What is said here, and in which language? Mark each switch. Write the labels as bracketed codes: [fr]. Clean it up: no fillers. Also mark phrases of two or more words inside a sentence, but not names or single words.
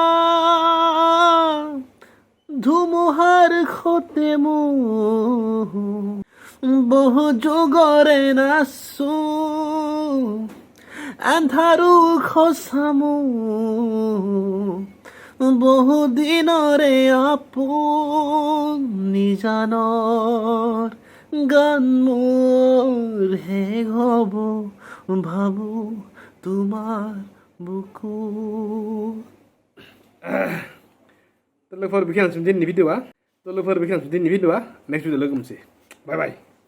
[as] ধুমুহাৰ সতে মোৰ বহু যুগৰে নাচো আন্ধাৰো খচামো বহু দিনৰে আপোন নিজানৰ গান মোৰ শেষ হ'ব ভাবো তোমাৰ বুকু [brx] लोगोफोर बेखिनियानोसै दिनैनि भिडिअआ [en] next video [brx] लोगो मोनसै [en] bye bye